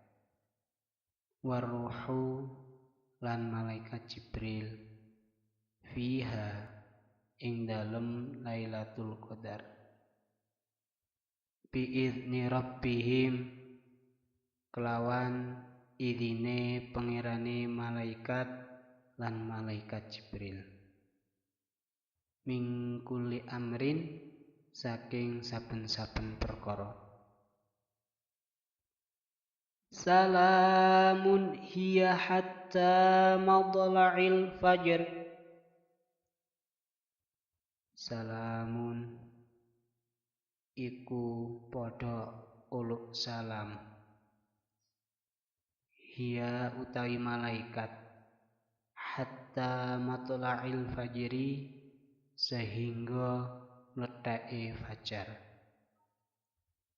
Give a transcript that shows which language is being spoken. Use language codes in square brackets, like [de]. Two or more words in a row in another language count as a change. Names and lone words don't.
[jv] Warruhu lan malaikat Jibril fiha ing dalem Lailatul Qadar [ar] بإذن ربهم [jv] kelawan idine pangerane malaikat lan malaikat Jibril [ar] من كل أمر [jv] saking saben-saben perkara. [ar] سلام هي حتى مطلع الفجر. [jv] Salamun iku padha uluk salam. Hiya utawi malaikat [ar] حتى مطلع الفجر [jv] sehingga mletake fajar.